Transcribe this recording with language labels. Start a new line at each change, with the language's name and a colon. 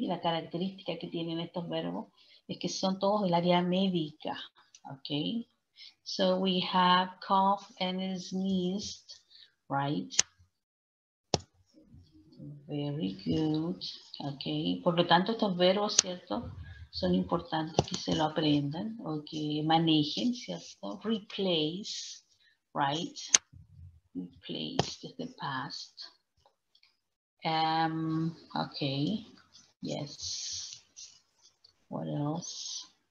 Spanish: La característica que tienen estos verbos es que son todos del área médica.
English: Okay. So we have cough and sneezed, right? Very good. Okay.
Spanish: Por lo tanto, estos verbos, ¿cierto? Son importantes que se lo aprendan o que manejen, ¿cierto?
English: Replace, right? Replace is the past. Okay. Yes. What else?